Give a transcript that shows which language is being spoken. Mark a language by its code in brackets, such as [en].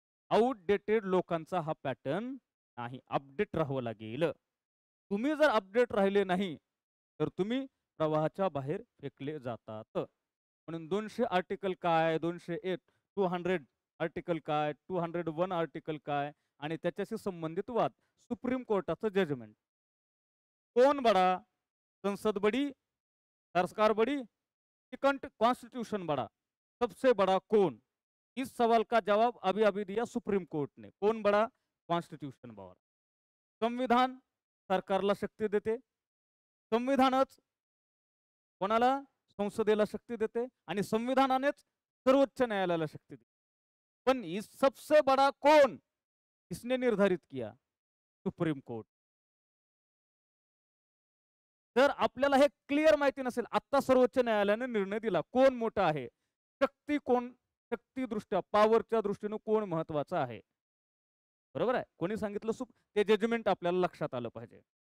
[mr] Outdated लोकांचा हा pattern नाही, अपडेट राहावं लागेल. तुम्ही जर अपडेट राहिले नाही तर तुम्ही प्रवाहाच्या बाहेर फेकले जातात. म्हणून 200 आर्टिकल काय, 201 200 आर्टिकल काय, 201 आर्टिकल काय आणि त्याच्याशी संबंधित वाद. Supreme कोर्टाचं judgement. [hi] कौन बड़ा, संसद बड़ी, सरकार बड़ी कि कॉन्स्टिट्यूशन बड़ा, सबसे बड़ा कौन? इस सवाल का जवाब अभी अभी दिया सुप्रीम कोर्ट ने. कौन बड़ा? कॉन्स्टिट्यूशन बड़ा. [mr] संविधान सरकारला शक्ती देते, संविधानच कोणाला, संसदेला शक्ती देते, आणि संविधानानेच सर्वोच्च न्यायालयाला शक्ती देते. [hi] पण इस सबसे बड़ा कौन, किसने निर्धारित किया? Supreme court. [mr] जर आपल्याला हे क्लिअर माहिती नसेल, आता सर्वोच्च न्यायालयाने निर्णय दिला, कोण मोठा आहे, शक्ती कोण, शक्ती दृष्ट्या पॉवरच्या दृष्टीने कोण महत्वाचा आहे, बरोबर आहे. कोणी सांगितलं ते जजमेंट आपल्याला लक्षात आलं पाहिजे.